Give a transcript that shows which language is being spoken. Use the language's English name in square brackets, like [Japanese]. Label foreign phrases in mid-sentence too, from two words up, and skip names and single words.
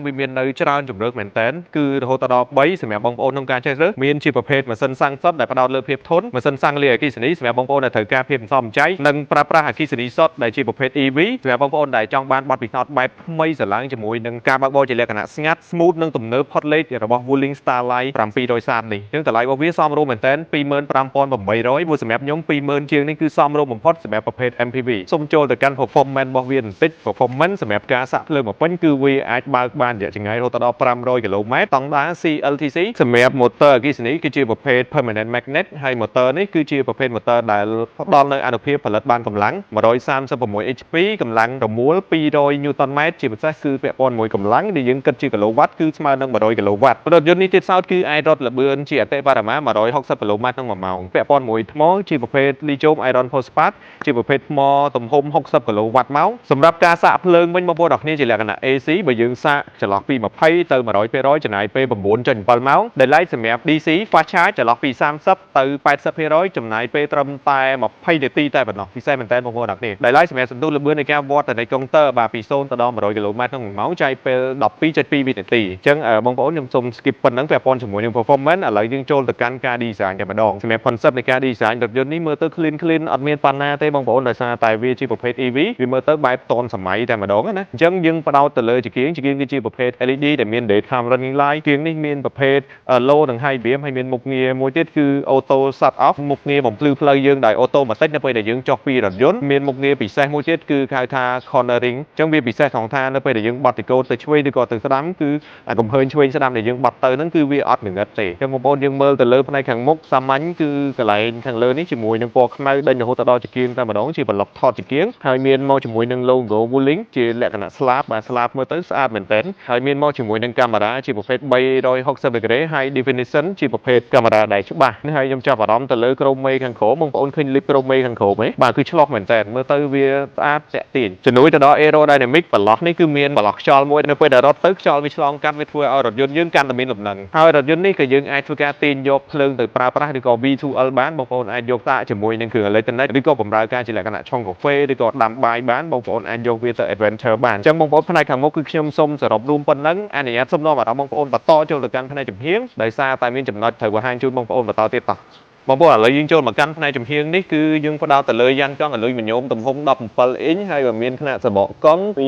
[Khmer] វាមាននៅច្រើនជម្រើសមែនតើគឺរហូតដល់3សម្រាប់បងប្អូនក្នុងការជ្រើសរើសមានជាប្រភេទម៉ាស៊ីនសាំងសុទ្ធដែលផ្ដោតលើភាពធន់ម៉ាស៊ីនសាំងលាយអគ្គិសនីសម្រាប់បងប្អូនដែលត្រូវការភាពសន្សំសំចៃនិងប្រើប្រាស់អគ្គិសនីសុទ្ធដែលជាប្រភេទ EV សម្រាប់បងប្អូនដែលចង់បានបទពិសោធន៍បែបថ្មីស្រឡាងជាមួយនឹងការបើកបរជាលក្ខណៈស្ងាត់ smooth និងទំនើបផុតលេខរបស់ Wuling Starline 730នេះចឹងតម្លៃរបស់វាសមរម្យមែនតើ 25,800មួយសម្រាប់ខ្ញុំ20,000ជាងនេះគឺសមរម្យបំផុតសម្រាប់ប្រភេទ MPV សូមចូលទៅកាន់ performance របស់វាបន្តិច performance សម្រាប់ការសាក់ភ្លើងបំពេញគឺវាអាចបើកបានរយៈចម្ងាយរហូតដល់500 km តង់ដា CLTC សម្រាប់ motor អគ្គិសនីគឺជាប្រភេទ [English] permanent magnet [Khmer] ហើយ motor នេះគឺជាប្រភេទ motor ដែលផ្ដល់នូវអានុភាពផលិតបានកម្លាំង 136 HP កម្លាំងរមួល200 Nm ជាពិសេសគឺពាក់ព័ន្ធមួយកម្លាំងដែលយើងគិតជា kW គឺស្មើនឹង100 kW រថយន្តនេះទៀតសោតគឺអាចរត់ល្បឿនជាអតិបរមា160 km ក្នុង1ម៉ោងពាក់ព័ន្ធមួយថ្មជាប្រភេទ [English] Lithium Iron Phosphate [Khmer] ជាប្រភេទថ្មទំហំ60 kW ម៉ោងសម្រាប់ការសាកភ្លើងវិញបងប្អូនអរគ្នាជាលក្ខណៈ AC បើយើង សាកចន្លោះពី20ទៅ100%ចំណាយពេល 9.7 ម៉ោងដែលឡែកសម្រាប់ [English] DC fast charge [Khmer] ចន្លោះពី30ទៅ80%ចំណាយពេលត្រឹមតែ20នាទីតែប៉ុណ្ណោះពិសេសមែនតើបងប្អូនអរគ្នាដែលឡែកសម្រាប់សន្ទុះល្បឿននៃការវាស់ទៅនៃកុងទ័របាទពី0ទៅដល់100 km ក្នុង1ម៉ោងចាយពេល 12.2 វិនាទីអញ្ចឹងបងប្អូនខ្ញុំសូម skip ប៉ុណ្ណឹងពាក់ព័ន្ធជាមួយនឹង performance ឥឡូវយើងចូលទៅកាន់ការ design តែម្ដងសម្រាប់ concept នៃការ design រថយន្តនេះមើលទៅ clean អត់មានបញ្ហាទេបងប្អូនដោយសារតែវាជាប្រភេទ EV វាមើលទៅបែបតនសម័ យតែម្ដងណាអញ្ចឹងយើងបដោតទៅលើជាគៀងគឺជាប្រភេទ LED ដែលមាន [English] daytime running light [Khmer] គៀងនេះមានប្រភេទ low និង [English] high beam [Khmer] ហើយមានមុខងារមួយទៀតគឺ [English] auto shut off [Khmer] មុខងារបំភ្លឺផ្លូវយើងដោយ automatic នៅពេលដែលយើងចុះពីរថយន្តមានមុខងារពិសេសមួយទៀតគឺហៅថា cornering អញ្ចឹងវាពិសេសត្រង់ថានៅពេលដែលយើងបត់ទីកូទៅឆ្វេងឬក៏ទៅស្ដាំ គឺកំហើញឆ្វេងស្ដាំដែលយើងបត់ទៅហ្នឹងគឺវាអត់ងងឹតទេអញ្ចឹងបងប្អូនយើងមើលទៅលើផ្នែកខាងមុខសាមញ្ញគឺកន្លែងខាងលើនេះជាមួយនឹងពណ៌ខ្មៅដេញរហូតដល់ជាគៀងតែម្ដងជាប្លុកថតជាគៀងហើយមានមកជាមួយនឹង logo Wuling ជាលក្ខណៈ slab បាទ slab មើលទៅស្អាត មែនទែនហើយមានមកជាមួយនឹងកាមេរ៉ាជាប្រភេទ360 [English] degree high definition [Khmer] ជាប្រភេទកាមេរ៉ាដែលច្បាស់ហើយខ្ញុំចាប់អារម្មណ៍ទៅលើក្រោមមេខាងក្រោមបងប្អូនឃើញលីបក្រោមមេខាងក្រោមទេបាទគឺឆ្លោះមែនទែនមើលទៅ វាស្អាតតាក់ទាញជំនួយទៅដល់ aerodynamic ប្លុកនេះគឺមានប្លុកខ្យល់មួយនៅពេលដែលរត់ទៅខ្យល់វាឆ្លងកាត់វាធ្វើឲ្យរថយន្តយើងកាន់តែមានលំនឹងហើយរថយ ន្តនេះក៏យើងអាចធ្វើការទាញយកភ្លើងទៅប្រើប្រាស់ឬក៏ V2L បានបងប្អូនអាចយកតាជាមួយនឹងគ្រឿង electronic ឬក៏បម្រើការជាលក្ខណៈឆុងកាហ្វេឬក៏ដាំបាយបានបងប្អូនអាចយកវាទៅ adventure បានអញ្ចឹងបងប្អូនផ្នែកខាងមុខគឺខ្ញុំសូមសរុបរួមប៉ុណ្ណឹងអនុញ្ញាតសូមនាំអារម្មណ៍បងប្អូនបន្តចូលទៅកាន់ផ្នែកចំហៀងដោយសារតែមានចំណុចត្រូវបង្ហាញជូនបងប្អូនបន្តទៀតតោះបងប្អូនឥឡូវយើងចូលមកកាន់ផ្នែកចំហៀងនេះគឺយើងផ្ដោតទៅលើយ៉ានកង់អាលុយមីញ៉ូមទំហំ17អ៊ីនហើយក៏មានຂະຫນាតសបកកង់